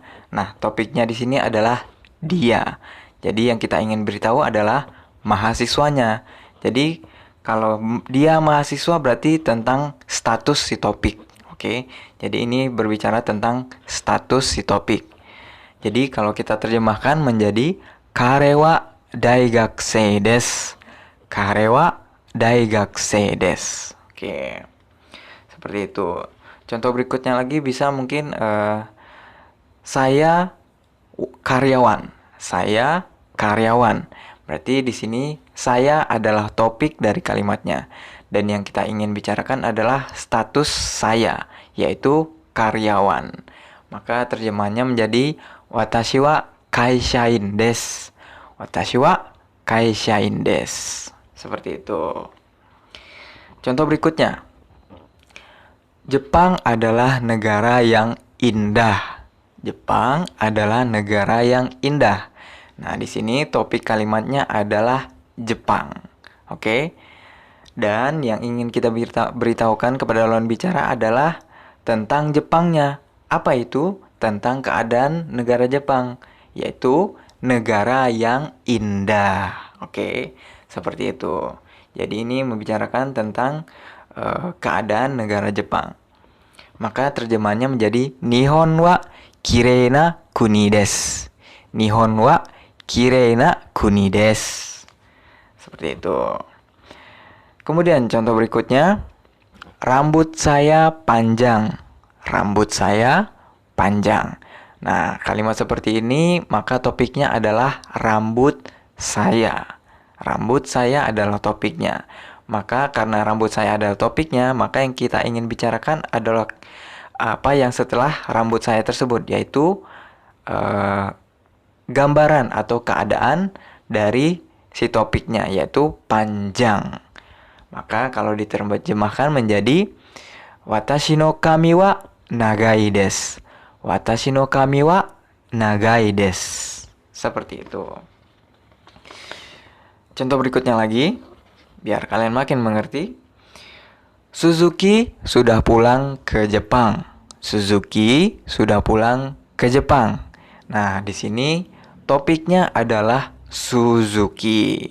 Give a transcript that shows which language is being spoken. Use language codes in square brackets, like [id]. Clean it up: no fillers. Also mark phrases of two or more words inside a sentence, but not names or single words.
[id] Nah, topiknya di sini adalah dia. Jadi yang kita ingin beritahu adalah mahasiswanya. Jadi kalau dia mahasiswa berarti tentang status si topik. Oke. Jadi ini berbicara tentang status si topik. Jadi kalau kita terjemahkan menjadi [ja] 彼は大学生です. 彼は大学生です. [id] Oke. Seperti itu. Contoh berikutnya lagi bisa mungkin saya karyawan. Saya karyawan. Berarti di sini saya adalah topik dari kalimatnya. Dan yang kita ingin bicarakan adalah status saya, yaitu karyawan. Maka terjemahannya menjadi [ja] 私は会社員です. 私は会社員です. [id] Seperti itu. Contoh berikutnya. Jepang adalah negara yang indah. Jepang adalah negara yang indah. Nah, di sini topik kalimatnya adalah Jepang. Oke. Dan yang ingin kita beritahukan kepada lawan bicara adalah tentang Jepangnya. Apa itu? Tentang keadaan negara Jepang, yaitu negara yang indah. Oke. Seperti itu. Jadi ini membicarakan tentang keadaan negara Jepang. Maka terjemahannya menjadi [ja] 日本は綺麗な国です. 日本は綺麗な国です. [id] Seperti itu. Kemudian contoh berikutnya, rambut saya panjang. Rambut saya panjang. Nah, kalimat seperti ini maka topiknya adalah rambut saya. Rambut saya adalah topiknya. Maka karena rambut saya adalah topiknya, maka yang kita ingin bicarakan adalah apa yang setelah rambut saya tersebut, yaitu gambaran atau keadaan dari si topiknya, yaitu panjang. Maka kalau diterjemahkan menjadi [ja] 私の髪は長いです. 私の髪は長いです. [id] Seperti itu. Contoh berikutnya lagi, biar kalian makin mengerti. Suzuki sudah pulang ke Jepang. Suzuki sudah pulang ke Jepang. Nah, di sini topiknya adalah Suzuki.